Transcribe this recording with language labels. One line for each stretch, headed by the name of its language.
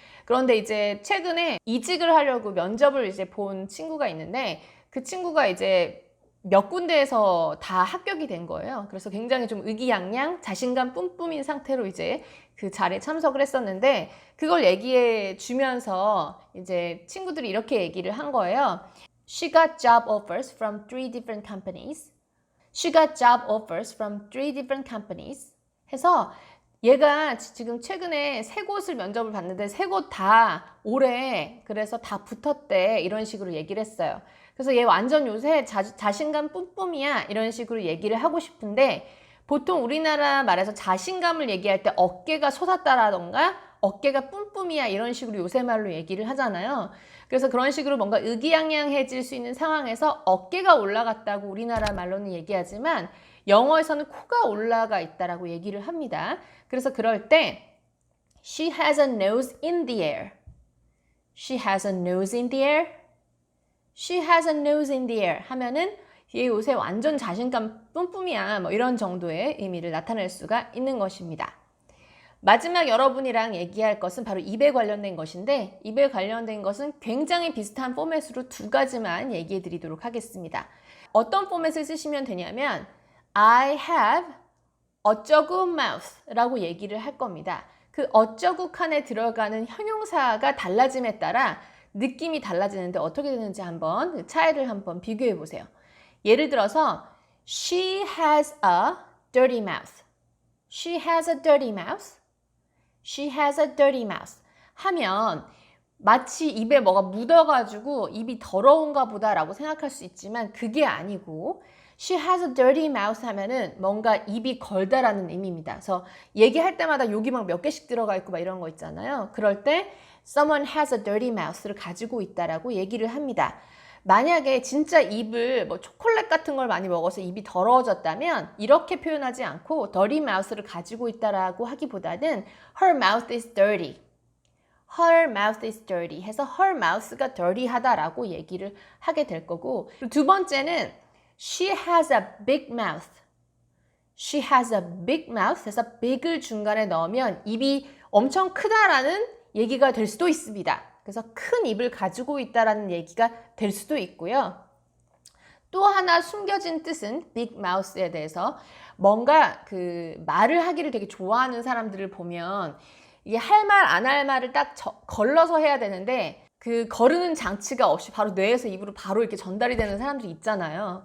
Korean: 그런데 이제 최근에 이직을 하려고 면접을 이제 본 친구가 있는데 그 친구가 이제 몇 군데에서 다 합격이 된 거예요. 그래서 굉장히 좀 의기양양 자신감 뿜뿜인 상태로 이제 그 자리에 참석을 했었는데 그걸 얘기해 주면서 이제 친구들이 이렇게 얘기를 한 거예요.
English: She got job offers from 3 different companies. She got job offers from 3 different companies.
Korean: 해서 얘가 지금 최근에 3곳을 면접을 봤는데 3곳 다 올해 그래서 다 붙었대 이런 식으로 얘기를 했어요. 그래서 얘 완전 요새 자신감 뿜뿜이야 이런 식으로 얘기를 하고 싶은데 보통 우리나라 말에서 자신감을 얘기할 때 어깨가 솟았다라던가 어깨가 뿜뿜이야 이런 식으로 요새 말로 얘기를 하잖아요. 그래서 그런 식으로 뭔가 의기양양해질 수 있는 상황에서 어깨가 올라갔다고 우리나라 말로는 얘기하지만 영어에서는 코가 올라가 있다라고 얘기를 합니다. 그래서 그럴 때
English: She has a nose in the air. She has a nose in the air. She has a nose in the air
Korean: 하면은 얘 요새 완전 자신감 뿜뿜이야 뭐 이런 정도의 의미를 나타낼 수가 있는 것입니다. 마지막 여러분이랑 얘기할 것은 바로 입에 관련된 것인데 입에 관련된 것은 굉장히 비슷한 포맷으로 2가지만 얘기해 드리도록 하겠습니다. 어떤 포맷을 쓰시면 되냐면 I have 어쩌구 mouth 라고 얘기를 할 겁니다. 그 어쩌구 칸에 들어가는 형용사가 달라짐에 따라 느낌이 달라지는데 어떻게 되는지 한번 그 차이를 한번 비교해 보세요. 예를 들어서
English: She has a dirty mouth. She has a dirty mouth. She has a dirty mouth
Korean: 하면 마치 입에 뭐가 묻어가지고 입이 더러운가 보다라고 생각할 수 있지만 그게 아니고 She has a dirty mouth 하면은 뭔가 입이 걸다라는 의미입니다. 그래서 얘기할 때마다 욕이 막 몇 개씩 들어가 있고 막 이런 거 있잖아요. 그럴 때
English: Someone has a dirty mouth
Korean: 를 가지고 있다라고 얘기를 합니다. 만약에 진짜 입을 뭐 초콜릿 같은 걸 많이 먹어서 입이 더러워졌다면 이렇게 표현하지 않고 dirty mouth를 가지고 있다라고 하기보다는
English: her mouth is dirty. her mouth is dirty
Korean: 해서 her mouth가 dirty하다라고 얘기를 하게 될 거고, 두 번째는
English: she has a big mouth.
Korean: she has a big mouth 해서 big을 중간에 넣으면 입이 엄청 크다라는 얘기가 될 수도 있습니다. 그래서 큰 입을 가지고 있다라는 얘기가 될 수도 있고요. 또 하나 숨겨진 뜻은 big mouth에 대해서 뭔가 그 말을 하기를 되게 좋아하는 사람들을 보면 이게 할 말 안 할 말을 딱 걸러서 해야 되는데 그 거르는 장치가 없이 바로 뇌에서 입으로 바로 이렇게 전달이 되는 사람들이 있잖아요.